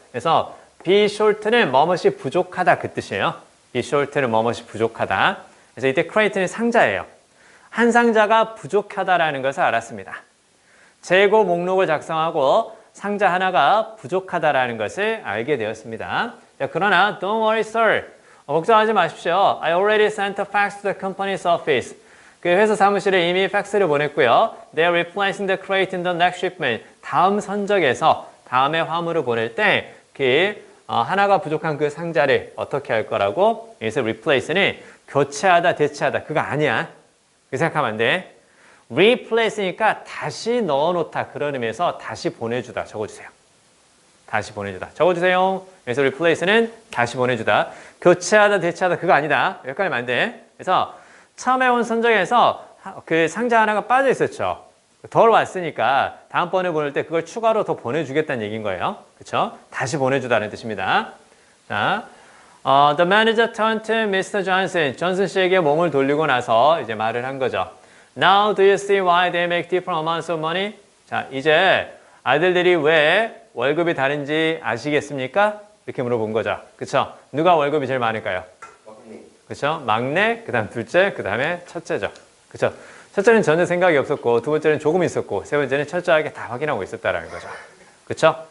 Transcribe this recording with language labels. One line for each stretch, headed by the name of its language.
Korean: 그래서 be short는 뭐뭇이 부족하다 그 뜻이에요. be short는 뭐뭇이 부족하다. 그래서 이때 crate는 상자예요. 한 상자가 부족하다라는 것을 알았습니다. 재고 목록을 작성하고 상자 하나가 부족하다라는 것을 알게 되었습니다. 자, 그러나
English: don't worry, sir.
Korean: 걱정하지 마십시오.
English: I already sent a fax to the company's office.
Korean: 그 회사 사무실에 이미 팩스를 보냈고요.
English: They are replacing the crate in the next shipment.
Korean: 다음 선적에서 다음에 화물을 보낼 때 그 하나가 부족한 그 상자를 어떻게 할 거라고? 여기서 replace는 교체하다, 대체하다. 그거 아니야. 그 생각하면 안 돼. replace니까 다시 넣어놓다. 그런 의미에서 다시 보내주다. 적어주세요. 다시 보내주다. 적어주세요. 그래서 replace는 다시 보내주다. 교체하다, 대체하다. 그거 아니다. 여기까지면 안 돼. 그래서 처음에 온 선적에서 그 상자 하나가 빠져 있었죠. 덜 왔으니까 다음번에 보낼 때 그걸 추가로 더 보내주겠다는 얘기인 거예요. 그렇죠? 다시 보내주다는 뜻입니다.
English: 자, the manager turned to Mr. Johnson.
Korean: 존슨 씨에게 몸을 돌리고 나서 이제 말을 한 거죠.
English: Now do you see why they make different amounts of money?
Korean: 자, 이제 아들들이 왜 월급이 다른지 아시겠습니까? 이렇게 물어본 거죠. 그렇죠? 누가 월급이 제일 많을까요? 그렇죠? 막내, 그다음 둘째, 그다음에 첫째죠. 그렇죠? 첫째는 전혀 생각이 없었고 두 번째는 조금 있었고 세 번째는 철저하게 다 확인하고 있었다라는 거죠. 그렇죠?